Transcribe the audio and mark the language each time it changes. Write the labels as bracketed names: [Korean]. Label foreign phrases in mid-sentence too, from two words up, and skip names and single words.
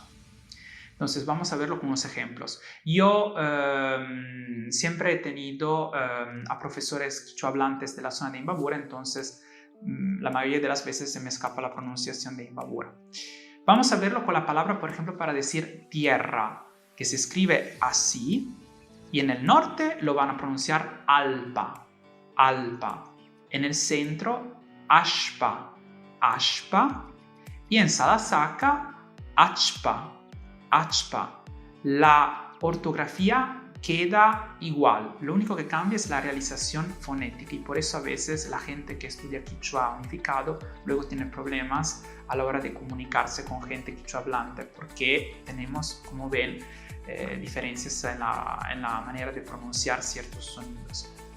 [Spanish] Entonces vamos a verlo con unos ejemplos. Yo siempre he tenido a profesores quichohablantes de la zona de Imbabura, entonces la mayoría de las veces se me escapa la pronunciación de Imbabura. Vamos a verlo con la palabra, por ejemplo, para decir tierra, que se escribe así, y en el norte lo van a pronunciar alpa, alpa. En el centro, ashpa, ashpa. Y en Salasaca, achpa, achpa. La ortografía queda igual, lo único que cambia es la realización fonética y por eso a veces la gente que estudia quichua unificado luego tiene problemas a la hora de comunicarse con gente quichua hablante porque tenemos, como ven, diferencias en la manera de pronunciar ciertos sonidos.